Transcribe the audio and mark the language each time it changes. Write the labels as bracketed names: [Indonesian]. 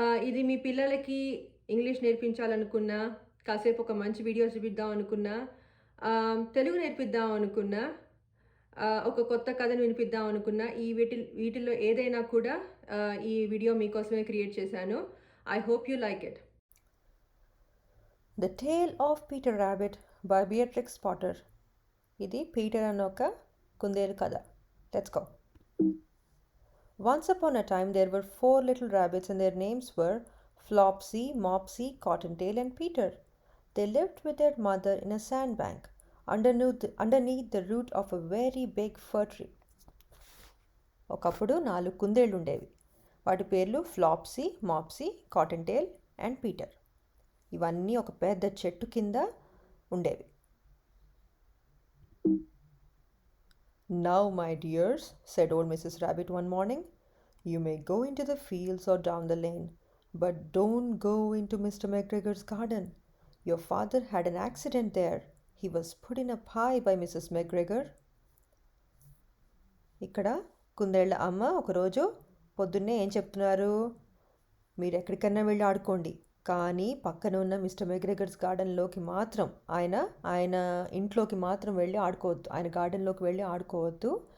[Telugu] ఇది మీ పిల్లలకి ఇంగ్లీష్ నేర్పించాలనుకున్నా, కాసేపు ఒక మంచి వీడియో చూపిద్దాం అనుకున్నా, తెలుగు నేర్పిద్దాం అనుకున్నా, ఒక కొత్త కథను వినిపిద్దాం అనుకున్నా, వీటిల్లో ఏదైనా కూడా ఈ వీడియో మీకోసమే క్రియేట్ చేశాను. [English] I hope you like it. The Tale of Peter Rabbit by Beatrix Potter. [Telugu] ఇది పీటర్ అన్న ఒక కుందేలు కథ. [English] Let's go. Once upon a time there were 4 little rabbits and their names were Flopsy, Mopsy, Cottontail and Peter. They lived with their mother in a sandbank underneath the root of a very big fir tree. [Telugu] ఒకప్పుడు 4 కుందేళ్ళు ఉండేవి. వాటి పేర్లు ఫ్లాప్సీ, మాప్సీ, cotton tale and Peter. ఇవన్నీ ఒక పెద్ద చెట్టు కింద ఉండేవి. [English] Now, my dears, said old Mrs. Rabbit one morning, you may go into the fields or down the lane, but don't go into Mr. McGregor's garden. Your father had an accident there. He was put in a pie by Mrs. McGregor. [Telugu] ఇక్కడ కుందేళ్ల అమ్మ ఒకరోజు పొద్దున్నే ఏం చెప్తున్నారు? మీరు ఎక్కడికన్నా వెళ్ళి ఆడుకోండి, కానీ పక్కన ఉన్న మిస్టర్ మెగ్రెగర్స్ గార్డెన్లోకి మాత్రం ఆయన ఇంట్లోకి మాత్రం వెళ్ళి ఆడుకోవద్దు, ఆయన గార్డెన్లోకి వెళ్ళి ఆడుకోవద్దు.